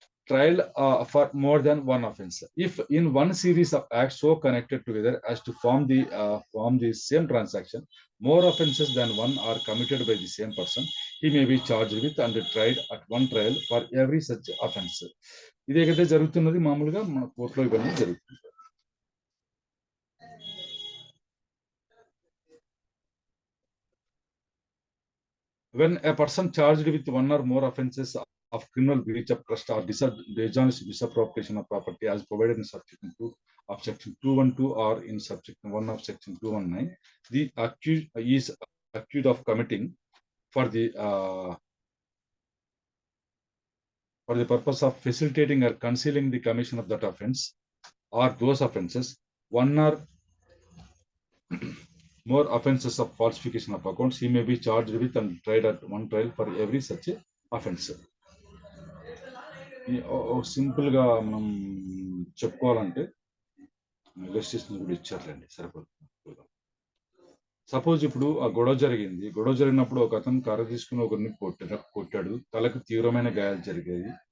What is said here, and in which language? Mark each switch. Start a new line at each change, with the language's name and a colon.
English: trial for more than one offense. If in one series of acts so connected together as to form the same transaction, more offenses than one are committed by the same person, he may be charged with and tried at one trial for every such offense.
Telugu: ఇదే కదా జరుగుతున్నది మామూలుగా మన కోర్టులో ఇవన్నీ జరుగుతుంది.
English: When a person charged with one or more offenses of criminal breach of trust or dishonest misappropriation of property as provided in subsection 2 of section 212 or in subsection 1 of section 219, the accused is accused of committing for the purpose of facilitating or concealing the commission of that offense or those offenses, one or more offenses of falsification of accounts, he may be charged with and tried at one trial for every such offense.
Telugu: Simple గా మనం చెప్పుకోవాలంటే illustration కూడా ఇచ్చారులేండి, సరిపోతుంది. Suppose ఇప్పుడు ఆ గొడవ జరిగినప్పుడు ఒక అతను కర్ర తీసుకుని ఒకరిని కొట్టాడు, తలకు తీవ్రమైన గాయాలు జరిగాయి.